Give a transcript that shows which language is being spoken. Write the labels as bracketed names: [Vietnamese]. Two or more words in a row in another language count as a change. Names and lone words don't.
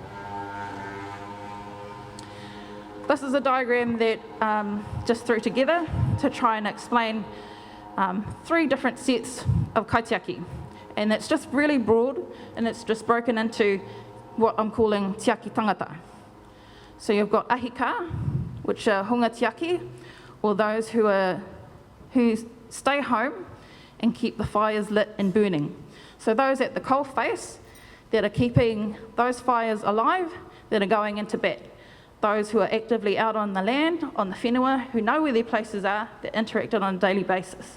[English] This is a diagram that just threw together to try and explain 3 different sets of kaitiaki. And it's just really broad, and it's just broken into what I'm calling [Māori] tiaki tangata. [English] So you've got ahika, which are [Māori] hunga tiaki, [English] or those who stay home and keep the fires lit and burning. So those at the coal face that are keeping those fires alive, that are going into bat. Those who are actively out on the land, on the whenua, who know where their places are, that interact on a daily basis.